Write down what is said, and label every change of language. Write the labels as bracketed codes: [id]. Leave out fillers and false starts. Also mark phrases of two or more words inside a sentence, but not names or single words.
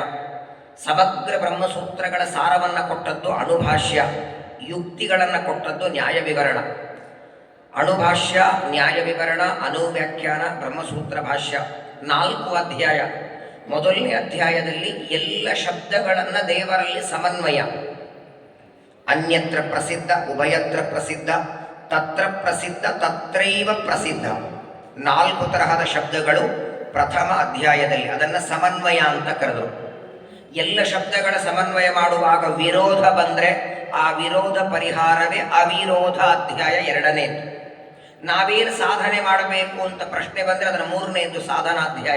[kn] ಸಮಗ್ರ ಬ್ರಹ್ಮಸೂತ್ರಗಳ ಸಾರವನ್ನು ಕೊಟ್ಟದ್ದು ಅಣುಭಾಷ್ಯ. ಯುಕ್ತಿಗಳನ್ನು ಕೊಟ್ಟದ್ದು ನ್ಯಾಯ ವಿವರಣ. ಅಣುಭಾಷ್ಯ, ನ್ಯಾಯ ವಿವರಣ, ಅನುವ್ಯಾಖ್ಯಾನ, ಬ್ರಹ್ಮಸೂತ್ರ ಭಾಷ್ಯ 4 ಅಧ್ಯಾಯ. ಮೊದಲನೇ ಅಧ್ಯಾಯದಲ್ಲಿ ಎಲ್ಲ ಶಬ್ದಗಳನ್ನು ದೇವರಲ್ಲಿ ಸಮನ್ವಯ. [sa] ಅನ್ಯತ್ರ ಪ್ರಸಿದ್ಧ, ಉಭಯತ್ರ ಪ್ರಸಿದ್ಧ, ತತ್ರ ಪ್ರಸಿದ್ಧ, ತತ್ರೈವ ಪ್ರಸಿದ್ಧ [kn] 4 ತರಹದ ಶಬ್ದಗಳು ಪ್ರಥಮ ಅಧ್ಯಾಯದಲ್ಲಿ. ಅದನ್ನು ಸಮನ್ವಯ ಅಂತ ಕರೆದರು. ಎಲ್ಲ ಶಬ್ದಗಳ ಸಮನ್ವಯ ಮಾಡುವಾಗ ವಿರೋಧ ಬಂದರೆ ಆ ವಿರೋಧ ಪರಿಹಾರವೇ ಅವಿರೋಧ ಅಧ್ಯಾಯ 2ನೇದು. ನಾವೇನು ಸಾಧನೆ ಮಾಡಬೇಕು ಅಂತ ಪ್ರಶ್ನೆ ಬಂದರೆ ಅದರ 3ನೇದು ಸಾಧನಾಧ್ಯಾಯ.